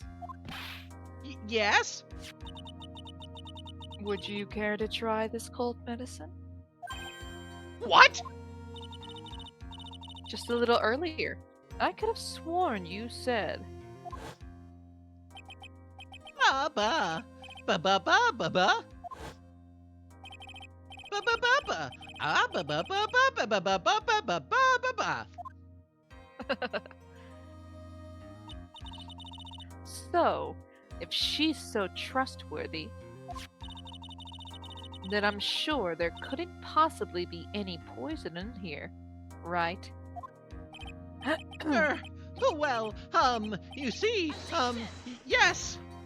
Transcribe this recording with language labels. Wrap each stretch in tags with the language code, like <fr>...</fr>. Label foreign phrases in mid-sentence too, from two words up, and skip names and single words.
<en>Yes? Would you care to try this cold medicine? What? Just a little earlier, I could have sworn you said. ba ba. Ba ba ba ba ba. Ba ba ba ba. Ah ba ba ba ba ba ba ba ba ba ba ba ba. So, if she's so trustworthy, then I'm sure there couldn't possibly be any poison in here, right? Well, you see, yes.</en>